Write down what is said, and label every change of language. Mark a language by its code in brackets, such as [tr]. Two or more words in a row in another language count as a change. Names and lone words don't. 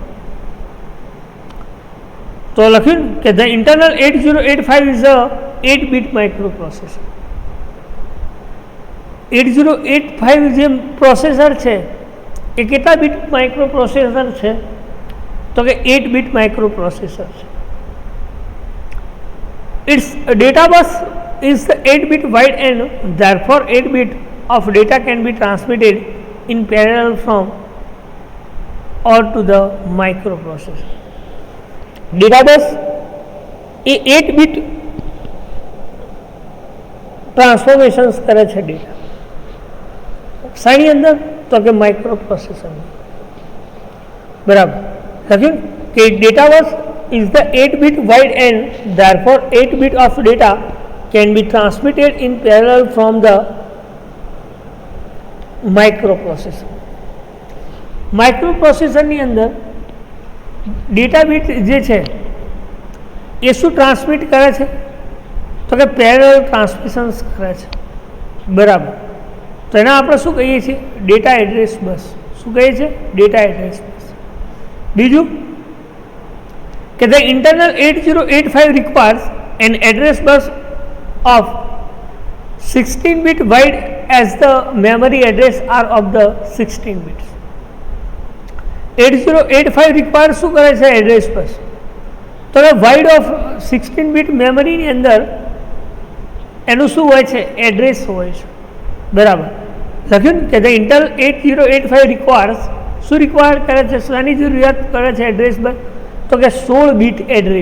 [gu] તો લખ્યું કે [en] the internal 8085 is a 8-bit microprocessor. [gu] 8085 જે પ્રોસેસર છે એ કેટલા [en] bit microprocessor [gu] છે? તો કે 8-bit માઇક્રોપ્રોસેસર છે. [en] its data bus is the 8-bit wide and therefore 8-bit of data can be transmitted in parallel from or to the microprocessor. Data bus [gu] એ 8-bit ટ્રાન્સફોર્મેશન્સ કરે છે ડેટા શાની અંદર? તો કે માઇક્રોપ્રોસેસર, બરાબર. લખ્યું કે [en] data bus is the 8-bit wide and therefore 8-bit of data can be transmitted in parallel from the microprocessor. [gu] માઇક્રોપ્રોસેસરની અંદર [en] data bit [gu] જે છે એ શું ટ્રાન્સમિટ કરે છે? તો કે [en] parallel transmissions [gu] કરે છે, બરાબર. તો એના આપણે શું કહીએ છીએ? [en] data address bus. [gu] શું કહીએ છીએ? [en] data address bus. [gu] બીજું કે [en] the internal 8085 requires an address bus of 16-bit wide as the memory address are of the 16 bits. [gu] 8085 requires શું કરે છે? [en] address bus. [gu] તો કે [en] wide of 16-bit [gu] મેમરીની અંદર એનું શું હોય છે? એડ્રેસ હોય છે, બરાબર. લખ્યું કે [en] the Intel 8085 requires [gu] શું રિક્વાયર કરે છે? શાની જરૂરિયાત કરે છે [en] address bus? [gu] તો કે 16-bit એડ્રેસ.